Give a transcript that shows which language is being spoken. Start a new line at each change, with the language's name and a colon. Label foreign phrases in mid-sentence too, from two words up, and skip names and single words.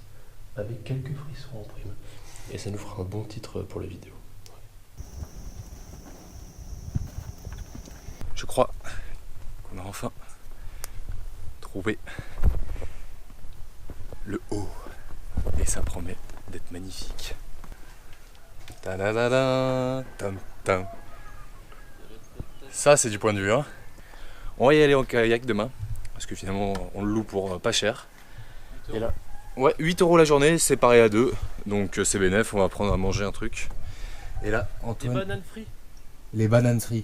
French: Avec quelques frissons en prime. Et ça nous fera un bon titre pour la vidéo. Je crois qu'on a enfin trouvé le haut. Et ça promet d'être magnifique. Ta-da-da-da, tam-tam. Ça, c'est du point de vue. Hein. On va y aller en kayak demain. Parce que finalement, on le loue pour pas cher. Et là, ouais, 8 € la journée, c'est pareil à 2. Donc c'est bénef, on va prendre à manger un truc. Et là, Antoine. Les bananes frites. Les bananes frites.